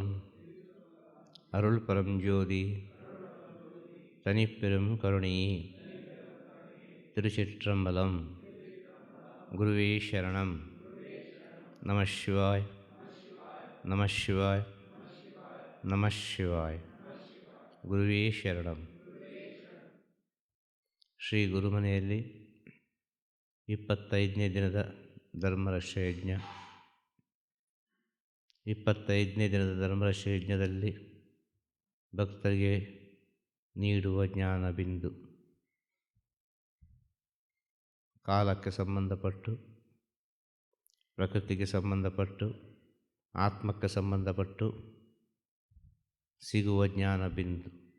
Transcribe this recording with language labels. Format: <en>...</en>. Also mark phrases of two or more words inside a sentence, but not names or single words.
<ta>அருள் பரஞ்சோதி தனிப்பெரும் கருணை. திருச்சிற்றம்பலம். குருவே சரணம். நம சிவாய் நம சிவாய் நம சிவாய்.</ta> <kn>ಗುರುವೇ ಶರಣಂ. ಶ್ರೀ ಗುರುಮನೆಯಲ್ಲಿ 25ನೇ ದಿನದ ಧರ್ಮರಕ್ಷ ಯಜ್ಞ. 25ನೇ ದಿನದ ಧರ್ಮರಕ್ಷ ಯಜ್ಞದಲ್ಲಿ ಭಕ್ತರಿಗೆ ನೀಡುವ ಜ್ಞಾನ ಬಿಂದು ಕಾಲಕ್ಕೆ ಸಂಬಂಧಪಟ್ಟು, ಪ್ರಕೃತಿಗೆ ಸಂಬಂಧಪಟ್ಟು, ಆತ್ಮಕ್ಕೆ ಸಂಬಂಧಪಟ್ಟು ಸಿಗುವ ಜ್ಞಾನ ಬಿಂದು.</kn>